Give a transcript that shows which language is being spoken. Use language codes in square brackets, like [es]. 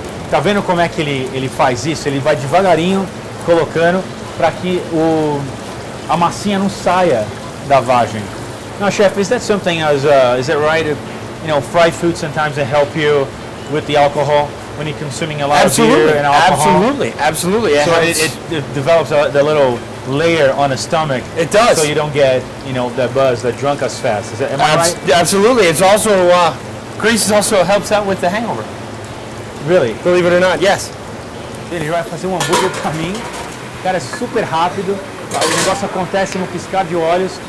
[pt] Tá vendo como é que ele faz isso? Ele vai devagarinho colocando para que a massinha não saia da vagem. [en] Now, chef, is that something as is it right? You know, fried food sometimes they help you with the alcohol when you're consuming a lot of beer and alcohol. Absolutely. So it develops the little layer on the stomach. It does. So you don't get the buzz, the drunk as fast. Am I right? Absolutely. It's also grease also helps out with the hangover. Really? Believe it or not, yes. [pt] Ele vai fazer um hambúrguer pra mim. Cara, é super rápido. O negócio acontece no piscar de olhos.